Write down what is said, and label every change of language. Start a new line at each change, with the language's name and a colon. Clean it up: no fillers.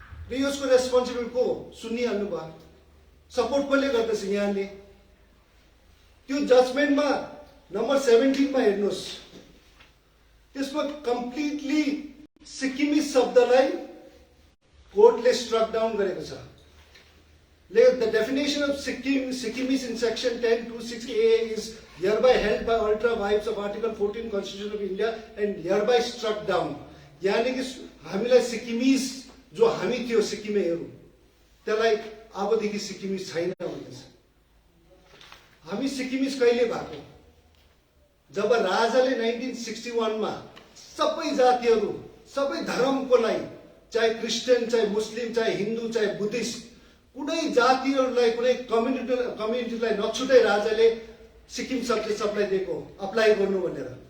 Nepali: र यसको रेस्पोन्सिबल को सुनिहाल्नु भयो, सपोर्ट कसले गर्दैछ यहाँले? त्यो जजमेन्टमा नम्बर 17 मा हेर्नुहोस्, त्यसमा कम्प्लिटली सिक्किमिस शब्दलाई कोर्टले स्ट्रक डाउन गरेको छ।
English: The definition of Sikkimis in section 10(2)(6)(a) is hereby held by ultra vires of Article 14 Constitution of India and hereby struck down.
Nepali: यानी कि हामीलाई सिक्किमिस जो हामी थियो सिक्किमेहरू त्यसलाई अबदेखि सिक्किमिस छैन भन्दैछ। हामी सिक्किमिस कहिले भएको? जब राजाले 1961 मा सबै जातिहरू, सबै धर्मको लागि, चाहे क्रिस्चियन, चाहे मुस्लिम, चाहे हिन्दू, चाहे बुद्धिस्ट, कुनै जातिहरूलाई, कुनै कम्युनिटीलाई नछुटै राजाले सिक्किम सब्जेक्ट सबलाई दिएको अप्लाई गर्नु भनेर।